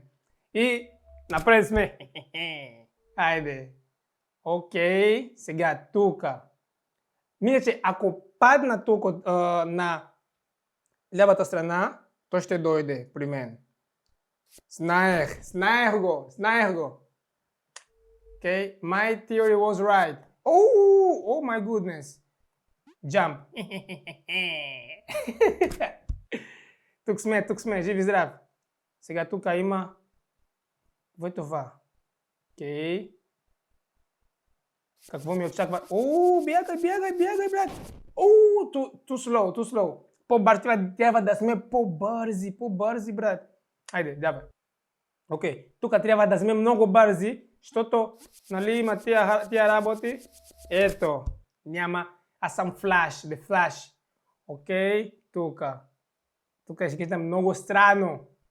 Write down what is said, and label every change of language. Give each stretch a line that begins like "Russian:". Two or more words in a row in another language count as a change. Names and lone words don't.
Bulgarian: И напред сме. Хайде. Окей, сега тук. Мисля, че ако падна тук на лявата страна, то ще дойде при мен. Знаех го.
English: Okay, my theory was right. Oh my goodness. Jump.
Bulgarian: Тук сме, живи здрав. Сега тук има... Какво е това? Окей. Какво ми очаква? Бягай, брат.
English: Too slow.
Bulgarian: По-бързи, трябва да сме по-бързи, брат. Айде, давай. Окей, тук трябва да сме много бързи, защото, нали, има тия работи. Ето, няма. Аз съм The Flash. Окей, тук ще изглежда много странно.